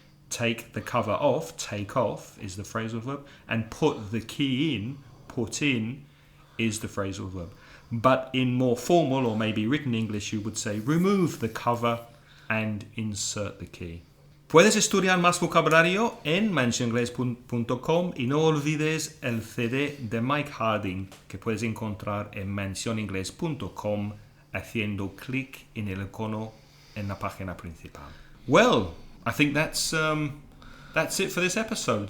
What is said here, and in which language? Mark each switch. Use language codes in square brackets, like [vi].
[en] Take the cover off, take off is the phrasal verb, and put the key in, put in, is the phrasal verb. But in more formal or maybe written English, you would say remove the cover and insert the key. [es] Puedes estudiar más vocabulario en mencioningles.com y no olvides el CD de Mike Harding que puedes encontrar en mencioningles.com haciendo clic en el icono en la página principal. [en] Well, I think that's it for this episode.